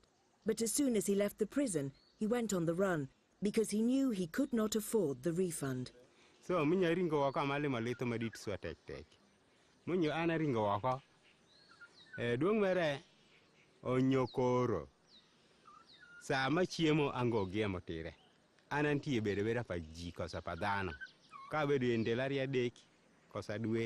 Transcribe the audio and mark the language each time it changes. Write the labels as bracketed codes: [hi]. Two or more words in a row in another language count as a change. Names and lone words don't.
[en] But as soon as he left the prison, he went on the run because he knew he could not afford the refund. [adh] So minya ringo waka male malito madit so tek. Munyo ana ringo waka. Duong mere onyokoro. Sama chiemo ango giemo tire. Anantie bere pa ji kosa padano. Ka bedo endelaria dek kosa dwe.